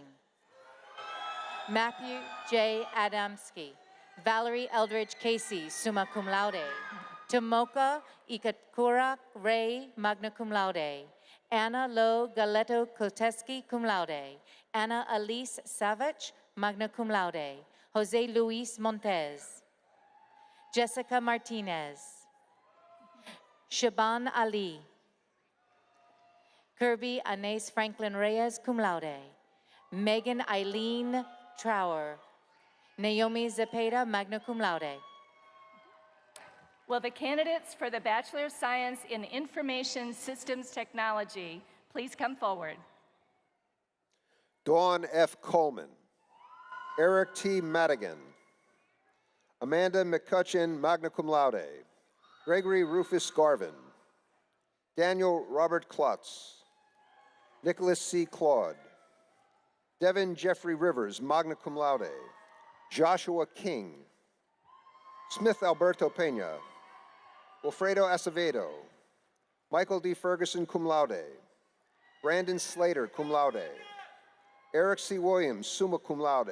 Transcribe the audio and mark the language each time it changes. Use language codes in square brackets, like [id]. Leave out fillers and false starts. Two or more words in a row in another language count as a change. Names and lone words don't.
[en] Matthew J. Adamski. Valerie Eldridge Casey, [la] summa cum laude. [en] Tomoka Ikakura Ray, [la] magna cum laude. [en] Anna Lo Galeto Koteski, [la] cum laude. [en] Anna Elise Savage, [la] magna cum laude. [en] Jose Luis Montez. Jessica Martinez. Shaban Ali. Kirby Anais Franklin Reyes, [la] cum laude. [en] Megan Eileen Trower. Naomi Zepeda, [la] magna cum laude. [en] Will the candidates for the Bachelor of Science in Information Systems Technology please come forward? Dawn F. Coleman. Eric T. Madigan. Amanda McCutcheon, [la] magna cum laude. [en] Gregory Rufus Garvin. Daniel Robert Klotz. Nicholas C. Claude. Devin Jeffrey Rivers, [la] magna cum laude. [en] Joshua King. Smith Alberto Pena. Wilfredo Acevedo. Michael D. [la] Ferguson, cum laude. [en] Brandon Slater, [la] cum laude. [en] Eric C. [la] Williams, summa cum laude.